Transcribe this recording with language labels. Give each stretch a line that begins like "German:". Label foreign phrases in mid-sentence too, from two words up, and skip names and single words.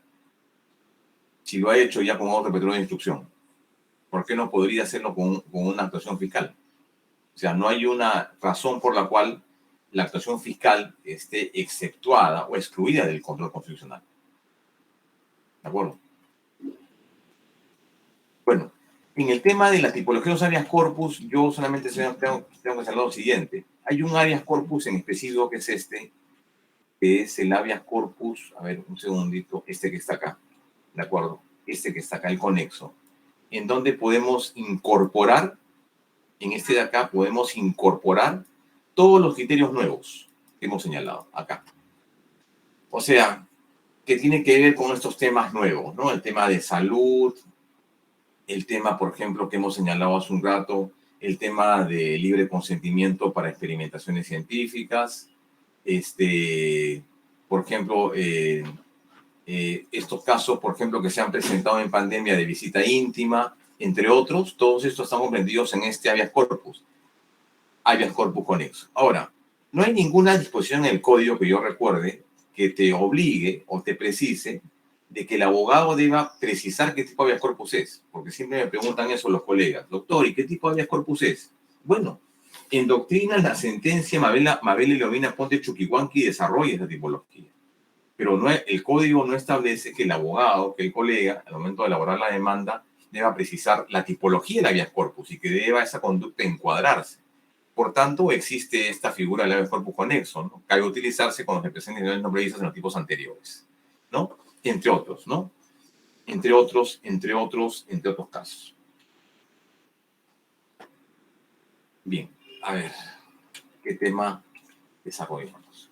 Spanish: Si lo ha hecho ya con otro petróleo de instrucción, ¿por qué no podría hacerlo con una actuación fiscal? O sea, no hay una razón por la cual la actuación fiscal esté exceptuada o excluida del control constitucional. ¿De acuerdo? Bueno, en el tema de la tipología de los
Latin: habeas corpus,
Spanish: yo solamente tengo que hacer lo siguiente. Hay un
Latin: habeas corpus
Spanish: en específico que es que es el
Latin: habeas corpus,
Spanish: a ver, un segundito, que está acá, ¿de acuerdo? Que está acá, el conexo, en donde podemos incorporar, en de acá, podemos incorporar todos los criterios nuevos que hemos señalado acá. O sea, que tiene que ver con estos temas nuevos, ¿no? El tema de salud, el tema, por ejemplo, que hemos señalado hace un rato, el tema de libre consentimiento para experimentaciones científicas, por ejemplo, estos casos, por ejemplo, que se han presentado en pandemia de visita íntima, entre otros, todos estos están comprendidos en este
Latin: habeas corpus
Spanish: conexo. Ahora, no hay ninguna disposición en el código que yo recuerde que te obligue o te precise de que el abogado deba precisar qué tipo de
Latin: habeas corpus
Spanish: es, porque siempre me preguntan eso los colegas. Doctor, ¿y qué tipo de
Latin: habeas corpus
Spanish: es? Bueno, en doctrina la sentencia Mabel y Lovina Ponte Chuquihuanqui desarrolla esa tipología, pero el código no establece que el abogado, que el colega, al momento de elaborar la demanda, deba precisar la tipología del
Latin: habeas corpus
Spanish: y que deba esa conducta encuadrarse. Por tanto, existe esta figura del
Latin: habeas corpus
Spanish: conexo, ¿no? Que hay que utilizarse cuando se presenten niveles no previstos en los tipos anteriores, ¿no? Entre otros, ¿no? Entre otros casos. Bien, a ver, ¿qué tema desarrollamos?